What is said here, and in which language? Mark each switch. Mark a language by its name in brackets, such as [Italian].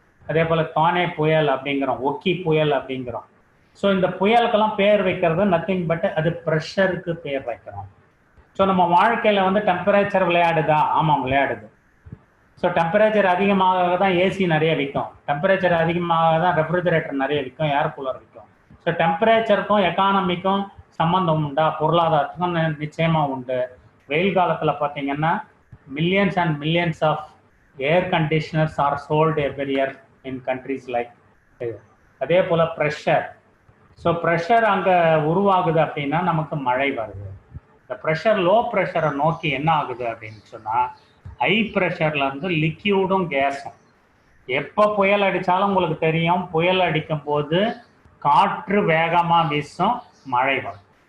[Tamil] அதே போல் தானே புயல் அப்படிங்கிறோம், ஒக்கி புயல் அப்படிங்கிறோம். ஸோ இந்த புயலுக்கெல்லாம் பேர் வைக்கிறது [English] nothing but [Tamil] அது ப்ரெஷருக்கு பேர் வைக்கிறோம். ஸோ நம்ம வாழ்க்கையில் வந்து டெம்பரேச்சர் விளையாடுதா? ஆமாம், விளையாடுது. ஸோ டெம்பரேச்சர் அதிகமாக தான் ஏசி நிறைய விற்கும், டெம்பரேச்சர் அதிகமாக தான் ரெஃப்ரிஜரேட்டர் நிறைய விற்கும், ஏர் கூலர் விற்கும். ஸோ டெம்பரேச்சருக்கும் எக்கானமிக்கும் சம்மந்தம் உண்டா? பொருளாதாரத்துக்கும் நிச்சயமாக உண்டு. வெயில் காலத்தில் பார்த்தீங்கன்னா [English] millions and millions of air conditioners are sold every year in countries like [Tamil] அதே போல் ப்ரெஷர். ஸோ ப்ரெஷர் அங்கே உருவாகுது அப்படின்னா நமக்கு மழை வருது. இந்த ப்ரெஷர் லோ ப்ரெஷரை நோக்கி என்ன ஆகுது அப்படின்னு சொன்னால், ஹை ப்ரெஷர்லேருந்து லிக்யூடும் கேஸும். எப்போ புயல் அடித்தாலும் உங்களுக்கு தெரியும், புயல் அடிக்கும் போது காற்று வேகமாக வீசும், மழை வரும்.